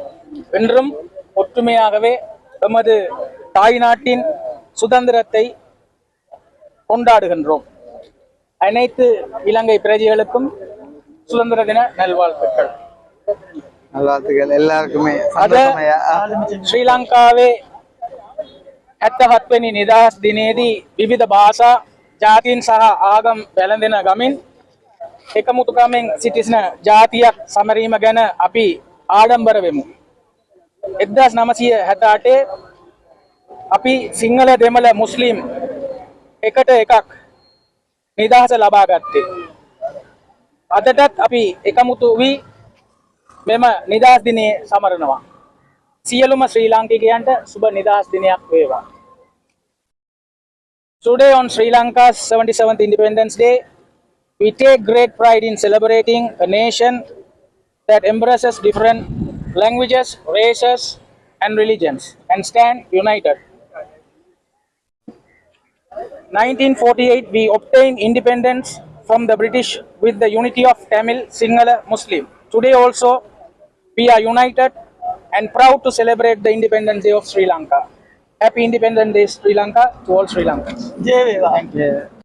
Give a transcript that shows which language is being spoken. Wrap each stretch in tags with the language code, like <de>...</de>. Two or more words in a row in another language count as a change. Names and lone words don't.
<ta>இன்றும் ஒற்றுமையாகவே எமது தாய்நாட்டின் சுதந்திரத்தை கொண்டாடுகின்றோம். அனைத்து இலங்கை பிரஜைகளுக்கும் சுதந்திர தின நல்வாழ்த்துக்கள். எல்லாருக்குமே</ta> <si>ஸ்ரீலங்காவே 77 වෙනි නිදහස් දිනේදී විවිධ භාෂා ජාතීන් සහ ආගම් වැළඳෙන ගමින් එකමුතුකමෙන් සිටින ජාතියක් සමරීම ගැන අපි ආඩම්බර වෙමු. 1968 අපි සිංහල දෙමළ මුස්ලිම් එකට එකක් නිදහස ලබා ගත්තේ. අදටත් අපි එකමුතු වී මෙම නිදහස් දිනේ සමරනවා. සියලුම ශ්‍රී ලාංකිකයන්ට සුබ නිදහස් දිනයක් වේවා.</si> <en>Today on Sri Lanka's 77th Independence Day, we take great pride in celebrating a nation that embraces different languages, races, and religions and stand united. 1948, we obtained independence from the British with the unity of Tamil, Sinhala, Muslim. Today also, we are united and proud to celebrate the Independence Day of Sri Lanka. Happy Independence Day, Sri Lanka, to all Sri Lankans.</en> <si>ජය වේවා.</si> <en>Thank you.</en>